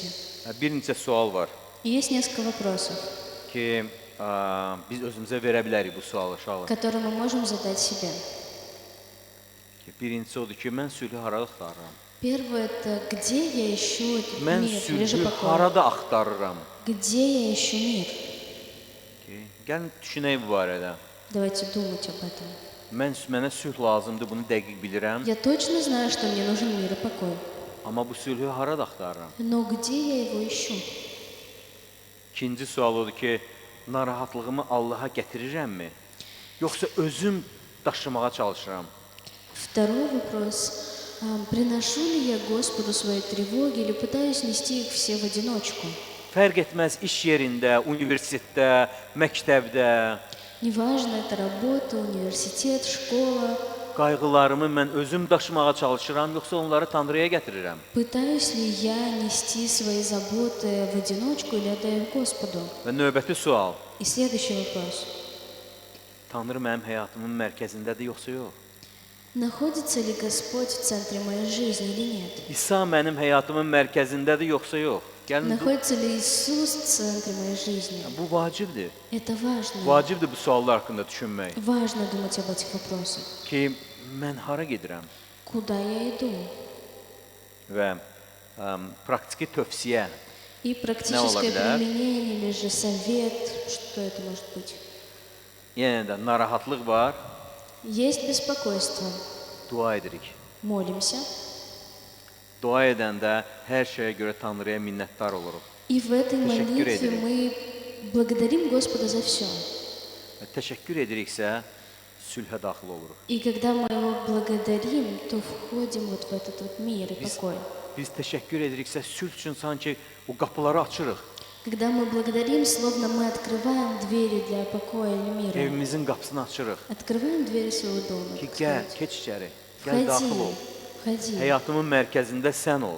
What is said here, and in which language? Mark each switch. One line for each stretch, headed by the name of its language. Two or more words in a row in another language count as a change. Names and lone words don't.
Azerbaijani: Bir neçə sual var
Russian: И есть несколько вопросов,
Azerbaijani: ki, biz özümüzə verə bilərik bu sualı uşaqlar.
Russian: которые мы можем задать себе.
Azerbaijani: Birincisi odur ki, mən sülhü harada axtarıram?
Russian: Первое – это где я ищу этот
Azerbaijani: Mən
Russian: мир или же
Azerbaijani: sülhü
Russian: покой?
Azerbaijani: harada axtarıram?
Russian: Где я ищу мир?
Azerbaijani: Gəlin düşünək bu barədə.
Russian: Давайте думать об этом.
Azerbaijani: Mənə sülh lazımdır, bunu dəqiq bilirəm.
Russian: Я точно знаю, что мне нужен мир и покой.
Azerbaijani: Amma bu sülhü harada axtarıram?
Russian: Но где я его ищу?
Azerbaijani: İkinci sual odur ki, narahatlığımı Allaha gətirirəmmi? Yoxsa özüm daşımağa çalışıram?
Russian: Второй вопрос. Приношу ли я Господу свои тревоги или пытаюсь нести их все в одиночку?
Azerbaijani: Fərq etməz iş yerində, universitetdə, məktəbdə,
Russian: Неважно, это работа, университет, школа.
Azerbaijani: qayğılarımı mən özüm daşımağa çalışıram, yoxsa onları Tanrıya gətirirəm?
Russian: Пытаюсь ли я нести свои заботы в одиночку или отдаю их Господу?
Azerbaijani: Və növbəti sual,
Russian: И следующий вопрос.
Azerbaijani: Tanrı mənim həyatımın mərkəzindədir, yoxsa yox?
Russian: Находится ли Господь в центре моей жизни или нет?
Azerbaijani: İsa mənim həyatımın mərkəzindədir, yoxsa yox? Gəlin,
Russian: Находится ли Иисус в центре моей жизни?
Azerbaijani: bu vacibdir.
Russian: Это важно.
Azerbaijani: Vacibdir bu suallar haqqında düşünmək.
Russian: Важно думать об этих вопросах.
Azerbaijani: Ki, mən hara gedirəm?
Russian: Куда я иду?
Azerbaijani: Və praktiki tövsiyə.
Russian: И практическое бля? применение или же совет, что это может быть?
Azerbaijani: Yenə də narahatlıq var,
Russian: Есть беспокойство.
Azerbaijani: dua edirik.
Russian: Молимся.
Azerbaijani: Dua edəndə hər şeyə görə Tanrıya minnətdar oluruq.
Russian: И в этой
Turkish: Teşekkür
Russian: молитве
Turkish: ederim.
Russian: мы благодарим Господа за все.
Azerbaijani: Və təşəkkür ediriksə, sülhə daxil oluruq.
Russian: И когда мы Его благодарим, то входим вот в этот вот мир и покой.
Azerbaijani: Biz təşəkkür ediriksə, sülh üçün sanki o qapıları açırıq.
Russian: Когда мы благодарим, словно мы открываем двери для покоя или мира.
Azerbaijani: Evimizin qapısını açırıq.
Russian: Открываем двери своего дома.
Azerbaijani: Ki,
Russian: так
Azerbaijani: gəl,
Russian: сказать.
Azerbaijani: keç içəri. Gəl daxil ol.
Russian: Входи.
Azerbaijani: Həyatımın mərkəzində sən ol